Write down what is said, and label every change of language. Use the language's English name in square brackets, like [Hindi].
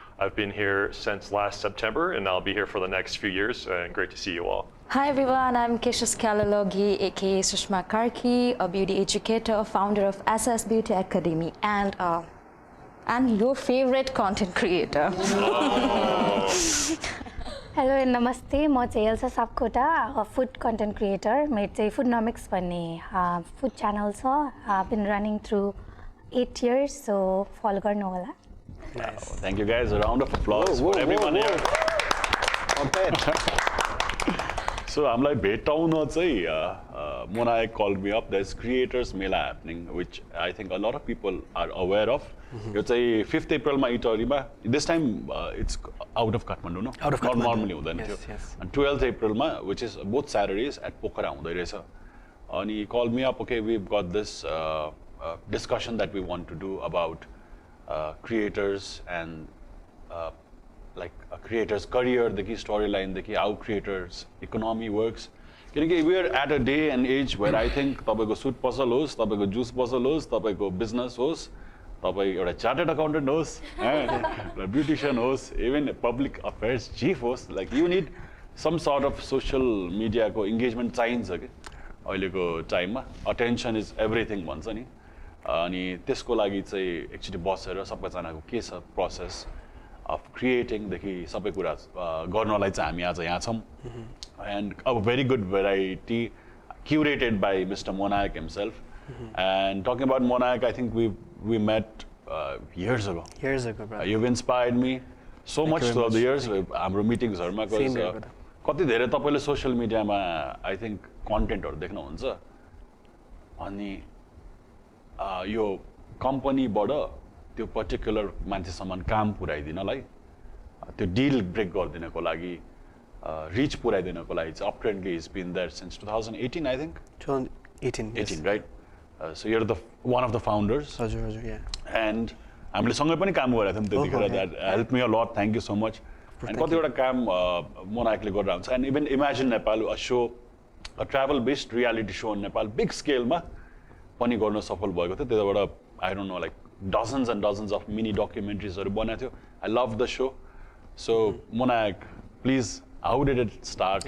[English] I've been here since last September and I'll be here for the next few years, and great to see you all. Hi everyone, I'm Keshus Kalalogi, aka Sushma Karki, a beauty educator, founder of SS Beauty Academy, and your favorite content creator. Hello and namaste. [Nepali] म चाहिँ Elsa Sapkota, [English] food content creator. [Nepali] मेरो चाहिँ Foodnomics भन्ने food channel छ. [English] I've been running through 8 years, so follow [Nepali] गर्नु होला. [English] Nice. Thank you guys. A round of applause for everyone here. So I'm like, [Nepali] भेटाउन चाहिँ [English] Monayac called me up. There's creators Mela happening, which I think a lot of people are aware of. [Nepali] यो चाहिँ 5th April मा इटरीमा. [English] This time it's out of Kathmandu, no? Out of Kathmandu. Not normally [Nepali] हुँदैन थियो. [English] Yes. And 12th April मा, which is both Saturdays at Pokhara [Nepali] हुँदै रहेछ. अनि [English] he called me up. Okay, we've got this discussion that we want to do about creators and like a creator's career, the storyline, the how creators' economy works. We're at a day and age where I think [Nepali] तपाईको suit puzzle होस्, तपाईको juice puzzle होस्, तपाईको business होस्, तपाईँ एउटा chartered accountant होस्, beautician होस्, even public affairs chief होस्, like you need some sort of social media को engagement चाहिन्छ के अहिलेको टाइममा. [English] Attention is everything भन्छ नि. [Nepali] अनि त्यसको लागि चाहिँ एक्चुअली बसेर सबैजनाको के छ प्रोसेस अफ क्रिएटिङदेखि सबै कुरा गर्नलाई चाहिँ हामी आज यहाँ छौँ. [English] And a very good variety curated by mister Monayak himself. And talking about Monayak, I think we met years ago. Years ago, brother. You've inspired me so much throughout the years. [Nepali] हाम्रो मिटिङ्सहरूमा कति धेरै तपाईँले सोसियल मिडियामा [English] I think [Nepali] कन्टेन्टहरू देख्नुहुन्छ. अनि यो कम्पनीबाट त्यो पर्टिकुलर मान्छेसम्म काम पुर्याइदिनलाई, त्यो डिल ब्रेक गरिदिनको लागि, रिच पुर्याइदिनको लागि चाहिँ अपट्रेन्डली [English] Is been there since 2018 I think. 2018. 18, right? So you're the one of the founders. [Nepali] हजुर, yeah. [English] And [Nepali] हामीले सँगै पनि काम गरेका थियौँ त्यतिखेर. [English] That help me a lot. Thank you so much. [Nepali] And कतिवटा काम मोनायकले गरेर हुन्छ. And even imagine Nepal, [English] uh so, a travel based reality show in Nepal [Nepali] big स्केलमा पनि गर्न सफल भएको थियो. त्यताबाट [English] I don't know like dozens and dozens of mini documentaries [Nepali] बनाएको थियो. [English] I love the show. So Monayac, please, how did it start?